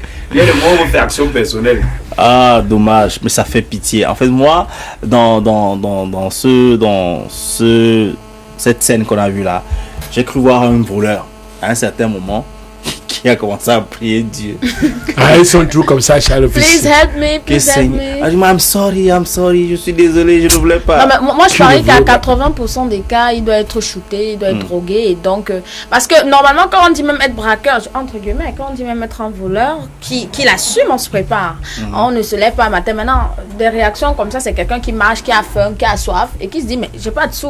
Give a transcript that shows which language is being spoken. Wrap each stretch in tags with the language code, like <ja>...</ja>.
<fr>Il y a le mot on fait action personnelle. Ah, dommage, mais ça fait pitié. En fait, moi, dans cette scène qu'on a vue là, j'ai cru voir un voleur à un certain moment qui a commencé à prier Dieu. Ah, ils sont toujours comme ça, Charles.</fr> <en>Please help me, please help me. I'm sorry,</en> <fr>je suis désolé, je ne voulais pas. Non, mais moi, je parie qu'à 80% des cas, il doit être shooté, il doit être drogué. Et donc, parce que normalement, quand on dit même être braqueur, entre guillemets, quand on dit même être un voleur, qui l'assume, on se prépare. On ne se lève pas un matin. Maintenant, des réactions comme ça, c'est quelqu'un qui marche, qui a faim, qui a soif et qui se dit, mais j'ai pas de sous.</fr>